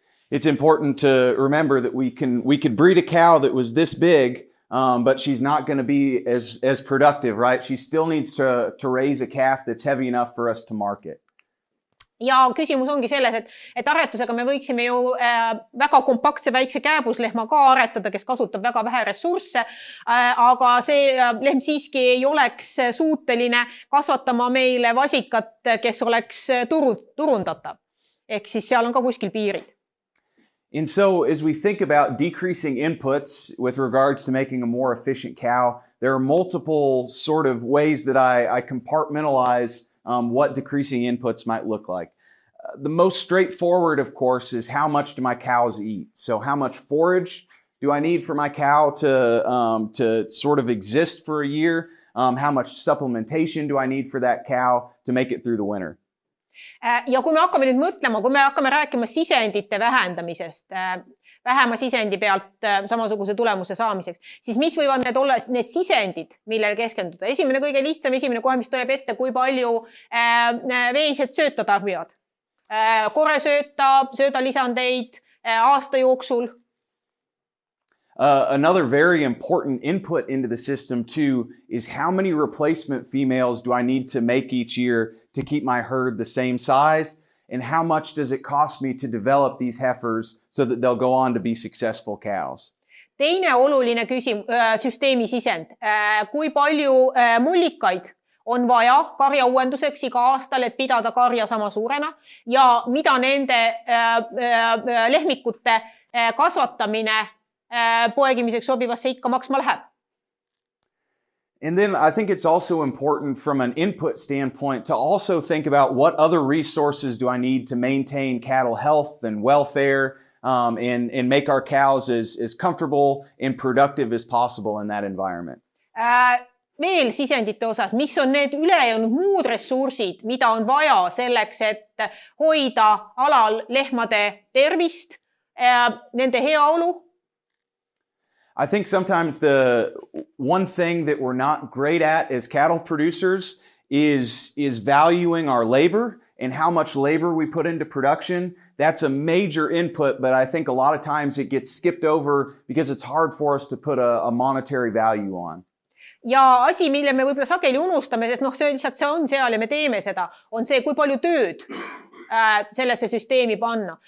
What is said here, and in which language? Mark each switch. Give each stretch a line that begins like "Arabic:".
English: It's important to remember that we could breed a cow that was this big, but she's not going to be as productive, right? She still needs to raise a calf that's heavy enough for us to market.
Estonian: Ja küsimus ongi selles, et aretusega me võiksime ju väga kompaktse väikse kääbuslehma ka aretada, kes kasutab väga vähe ressursse, aga see lehm siiski ei oleks suuteline kasvatama meile vasikat, kes oleks turundatav. Ehk siis seal on ka kuskil piirid.
English: And so as we think about decreasing inputs with regards to making a more efficient cow, there are multiple sort of ways that I compartmentalize what decreasing inputs might look like. The most straightforward, of course, is how much do my cows eat? So how much forage do I need for my cow to sort of exist for a year? How much supplementation do I need for that cow to make it through the winter?
Estonian: Ja kui me hakkame nüüd mõtlema, kui me hakkame rääkima sisendite vähendamisest, vähema sisendi pealt samasuguse tulemuse saamiseks, siis mis võivad need olla need sisendid, millele keskenduda? Esimene kõige lihtsam, esimene kohe, mis tuleb ette, kui palju veised sööta tarbivad. Koresööta, söödalisandeid aasta jooksul.
English: Another very important input into the system too is how many replacement females do I need to make each year to keep my herd the same size, and how much does it cost me to develop these heifers so that they'll go on to be successful cows?
Estonian: Teine oluline süsteemi sisend. Kui palju mullikaid on vaja karja uuenduseks iga aastal, et pidada karja sama suurena, ja mida nende lehmikute kasvatamine poegimiseks sobivasse ikka maksma läheb.
English: And then I think it's also important from an input standpoint to also think about what other resources do I need to maintain cattle health and welfare and make our cows as comfortable and productive as possible in that environment.
Estonian: Veel sisendite osas, mis on need ülejäänud muud ressursid, mida on vaja selleks, et hoida alal lehmade tervist, nende heaolu?
English: I think sometimes the one thing that we're not great at as cattle producers is valuing our labor and how much labor we put into production. That's a major input, but I think a lot of times it gets skipped over because it's hard for us to put a monetary value on.
Estonian: Ja asi, mille me võib-olla sageli unustame, sest see lihtsalt see on seal ja me teeme seda, on see, kui palju tööd sellesse süsteemi panna.